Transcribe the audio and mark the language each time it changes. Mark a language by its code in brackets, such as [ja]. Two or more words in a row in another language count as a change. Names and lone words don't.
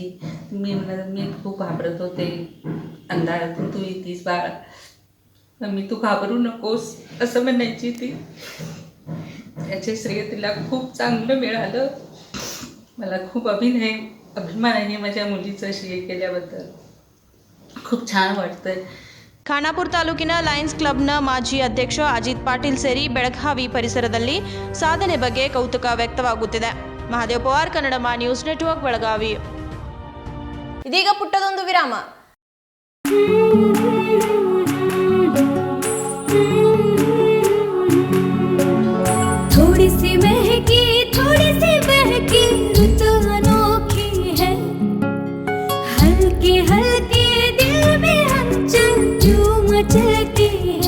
[mr] मी खूप घाबरत होते, अंधारातून तू येतीस बाळा, मम्मी तू घाबरू नकोस असं म्हणायची ती. त्याचे श्रेय तिला खूप चांगलं मिळालं. मला खूप अभिमान आहे माझ्या मुलीचं CA केल्याबद्दल. खूप छान वाटतंय. [kn] ಖಾನಾಪುರ ತಾಲೂಕಿನ ಲಯನ್ಸ್ ಕ್ಲಬ್ನ ಮಾಜಿ ಅಧ್ಯಕ್ಷ ಅಜಿತ್ ಪಾಟೀಲ್ ಸೇರಿ ಬೆಳಗಾವಿ ಪರಿಸರದಲ್ಲಿ ಸಾಧನೆ ಬಗ್ಗೆ ಕೌತುಕ ವ್ಯಕ್ತವಾಗುತ್ತಿದೆ. ಮಹಾದೇವ್ ಪವಾರ್, ಕನ್ನಡ ನ್ಯೂಸ್ ನೆಟ್ವರ್ಕ್, ಬೆಳಗಾವಿ. ಇದೀಗ ಪುಟ್ಟದೊಂದು ವಿರಾಮ. [hi] थोड़ी सी महकी ऋतु अनोखी है, हल्के हल्के दिल में हलचल जो मचलती है.